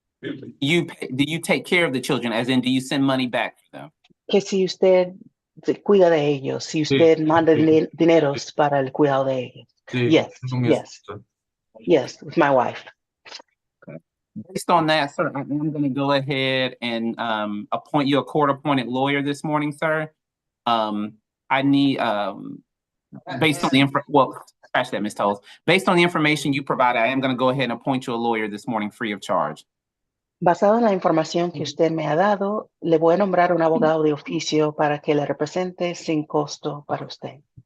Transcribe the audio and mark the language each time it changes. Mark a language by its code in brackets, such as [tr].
[en] Do you take care of the children, as in do you send money back to them? [es] Que si usted cuida de ellos, si usted manda dineros para el cuidado de ellos. Sí, [en] Yes, [es] con mi [en] yes. [es] esposa. [en] Yes, with my wife. Based on that, sir, I am going to go ahead and appoint you a court-appointed lawyer this morning, sir. I need, based on the scratch that, Ms. Tolles. Based on the information you provided, I am going to go ahead and appoint you a lawyer this morning free of charge. [es] Basado en la información que usted me ha dado, le voy a nombrar un abogado de oficio para que le represente sin costo para usted.